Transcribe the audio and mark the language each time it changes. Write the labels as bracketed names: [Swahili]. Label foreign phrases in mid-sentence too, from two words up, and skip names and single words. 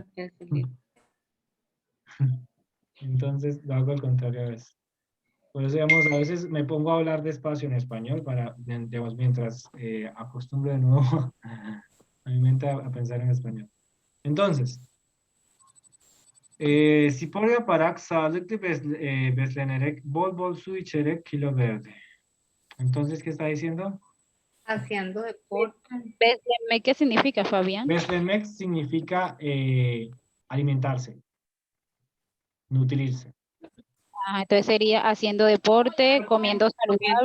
[Spanish] de peso. Sí. Entonces lo hago al contrario a veces. Por eso, digamos, a veces me pongo a hablar despacio en español para, digamos, mientras acostumbro de nuevo a mi mente a pensar en español. Entonces, [Turkish] spor yaparak sağlıklı beslenerek bol bol su içerek kilo verdi. [Spanish] Entonces, ¿qué está diciendo? Haciendo deporte. Beslenme, ¿qué significa, Fabián? Beslenmek significa alimentarse, nutrirse. Ah, entonces sería haciendo deporte, comiendo Comiendo